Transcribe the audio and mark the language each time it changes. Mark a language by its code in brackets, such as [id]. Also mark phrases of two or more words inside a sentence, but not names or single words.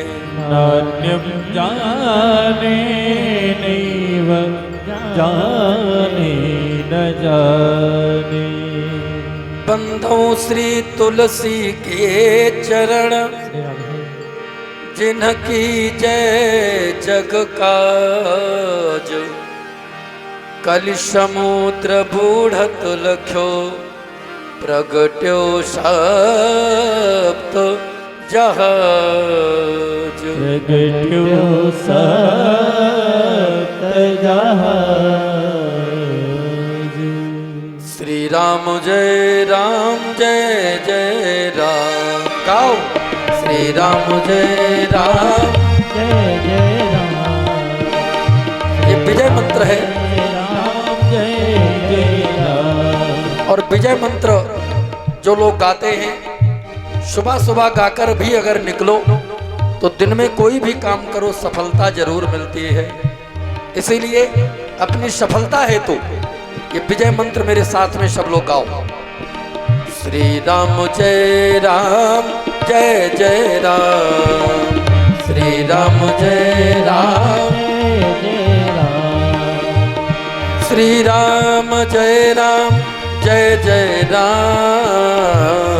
[sa] नान्यं जाने नैव जाने न जाने [hi] बंधो श्री तुलसी के चरण जिनकी जय जग काज कलि समुद्र बूढ़त लख्यो प्रगट्यो सप्त जहाज प्रगट्यो सप्त जहाज श्री राम जय जय राम गाओ श्री राम जय राम ये विजय मंत्र है और विजय मंत्र जो लोग गाते हैं सुबह सुबह गाकर भी अगर निकलो तो दिन में कोई भी काम करो सफलता जरूर मिलती है। इसीलिए अपनी सफलता हेतु ये विजय मंत्र मेरे साथ में सब लोग गाओ। श्री राम जय जय राम श्री राम जय श्री राम जय जय राम